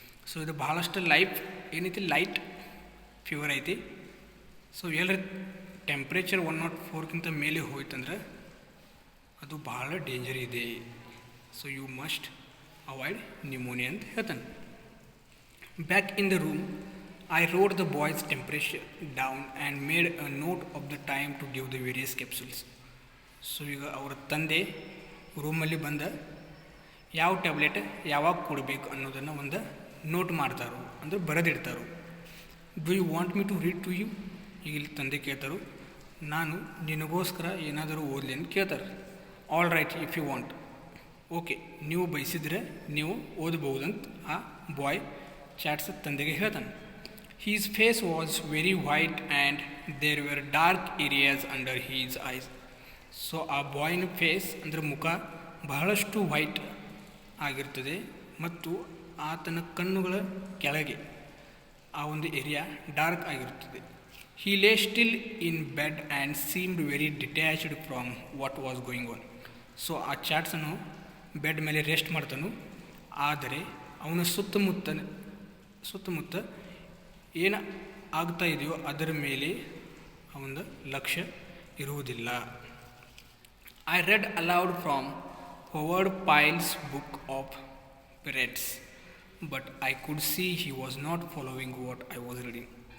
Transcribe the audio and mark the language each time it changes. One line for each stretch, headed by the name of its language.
Kannada: So ಇದು ಬಹಳಷ್ಟು ಏನೈತಿ ಲೈಟ್ ಫೀವರ್ ಐತಿ. ಸೊ ಎಲ್ಲರ ಟೆಂಪ್ರೇಚರ್ 104ಕ್ಕಿಂತ ಮೇಲೆ ಹೋಯ್ತಂದ್ರೆ ಅದು ಬಹಳ ಡೇಂಜರ್ ಇದೆ.
English: so you must avoid pneumonia
Kannada: ಅಂತ ಹೇಳ್ತಾನೆ.
English: Back in the room I wrote the boy's temperature down and made a note of the time to give the various capsules.
Kannada: So ಈಗ ಅವರ ತಂದೆ ರೂಮಲ್ಲಿ ಬಂದ ಯಾವ ಟ್ಯಾಬ್ಲೆಟ್ ಯಾವಾಗ ಕೊಡಬೇಕು ಅನ್ನೋದನ್ನು ಒಂದು ನೋಟ್ ಮಾಡ್ತಾರೋ, ಅಂದರೆ ಬರೆದಿಡ್ತಾರೋ.
English: Do you want me to read to you?
Kannada: ಈಗ ಇಲ್ಲಿ ತಂದೆ ಕೇಳ್ತಾರೋ, ನಾನು ನಿನಗೋಸ್ಕರ ಏನಾದರೂ ಓದಲಿ ಅಂತ ಕೇಳ್ತಾರೆ.
English: All right if you want.
Kannada: Okay, ನೀವು ಬಯಸಿದರೆ ನೀವು ಓದಬಹುದಂತ ಆ ಬಾಯ್ ಚಾಟ್ಸ್ ತಂದೆಗೆ ಹೇಳ್ತಾನೆ.
English: His face was very white and there were dark areas under his eyes.
Kannada: So ಆ ಬಾಯ್ನ ಫೇಸ್ ಅಂದರೆ ಮುಖ ಬಹಳಷ್ಟು ವೈಟ್ ಆಗಿರ್ತದೆ ಮತ್ತು ಆತನ ಕಣ್ಣುಗಳ ಕೆಳಗೆ ಆ ಒಂದು ಏರಿಯಾ ಡಾರ್ಕ್ ಆಗಿರುತ್ತದೆ.
English: He lay still in bed and seemed very detached from what was going on.
Kannada: So ಆ ಚಾಟ್ಸನ್ನು ಬೆಡ್ ಮೇಲೆ ರೆಸ್ಟ್ ಮಾಡ್ತಾನು, ಆದರೆ ಅವನ ಸುತ್ತಮುತ್ತ ಏನು ಆಗ್ತಾ ಇದೆಯೋ ಅದರ ಮೇಲೆ ಅವನ ಲಕ್ಷ್ಯ ಇರುವುದಿಲ್ಲ.
English: I read aloud from Howard Pyle's book of pirates but I could see he was not following what I was reading.